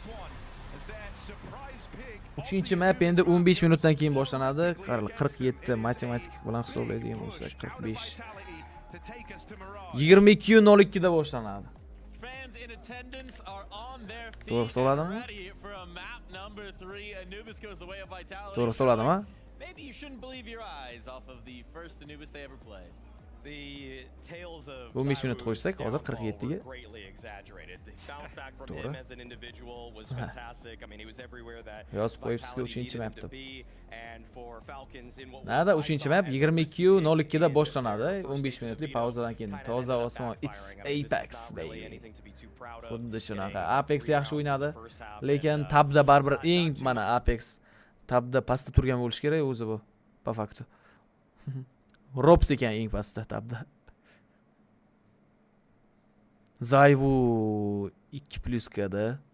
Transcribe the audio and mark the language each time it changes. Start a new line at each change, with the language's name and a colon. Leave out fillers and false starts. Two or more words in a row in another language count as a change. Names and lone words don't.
Uzbek: 3-chi map endi 15 minutdan keyin boshlanadi. 47 matematik bilan hisoblaydigan bo'lsak 45. 22:02 da boshlanadi. To'g'ri hisobladimmi? To'g'ri hisobladimmi?
English: Maybe you shouldn't believe your eyes off of the first Anubis they ever played. The tales of
Uzbek: 15 minut qo'ysak, hozir 47 ga.
English: greatly exaggerated. The bounce back from him as an individual was fantastic. I mean, he was everywhere that
Uzbek: Yozib qo'yibsizki 3-chi map deb.
English: and for Falcons in what
Uzbek: Nada, 3-chi map 22:02 da boshlanadi. 15 minutlik pauzadan keyin toza osmon.
English: It's Apex baby.
Uzbek: Xuddi shunaqa. Apex yaxshi o'ynadi, lekin tabda baribir eng mana Apex tabda pastda turgan bo'lish kerak o'zi bu.
Russian: Po faktu.
Uzbek: Robs ekan eng pastda tabda. Zayvu 2+ da.